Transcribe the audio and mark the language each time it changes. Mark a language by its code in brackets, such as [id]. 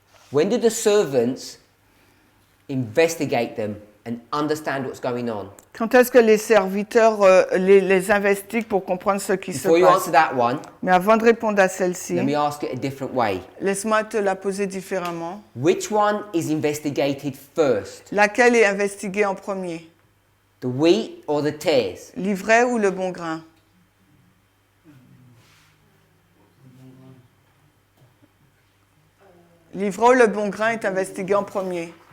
[en] When do the servants investigate them and understand what's going on? [fr] Quand est-ce que les serviteurs les investiguent pour comprendre ce qui se [en] Before you [fr] passe? [en] answer that one, [fr] Mais avant de répondre à celle-ci, [en] let me ask it a different way. [fr] laisse-moi te la poser différemment. [en] Which one is investigated first? [fr] Laquelle est investiguée en premier? [en] The wheat or the tares? [fr] L'ivraie ou le bon grain? L'ivraie ou le bon grain est investigué en premier.